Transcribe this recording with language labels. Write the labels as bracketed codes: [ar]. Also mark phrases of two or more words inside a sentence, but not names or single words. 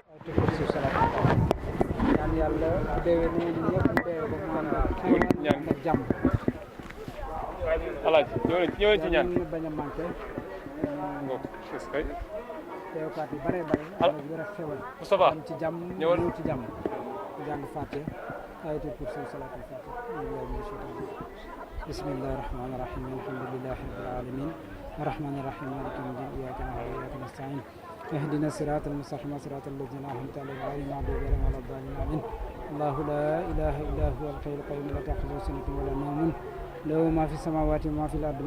[wo] ñaan yàlla déwé ni ñu ñëpp ñu déwé ko mu ñaan ak jàmm alaaji ñëw ci ñaan ñu bañ a manqué teewkaat yu bare bare yu rek xewal Moustapha am ci jàmm ñëwal ñëw ci jàmm jàng [ar] Fatiha ayatul kursi salatul Fatiha بسم الله الرحمن الرحيم الحمد لله رب العالمين الرحمن الرحيم مالك يوم الدين إياك نعبد وإياك نستعين اهدنا الصراط المستقيم صراط الذين أنعمت عليهم غير المغضوب عليهم ولا الضالين آمين الله لا إله إلا هو الحي القيوم لا تأخذه سنة ولا نوم له ما في السماوات وما في الأرض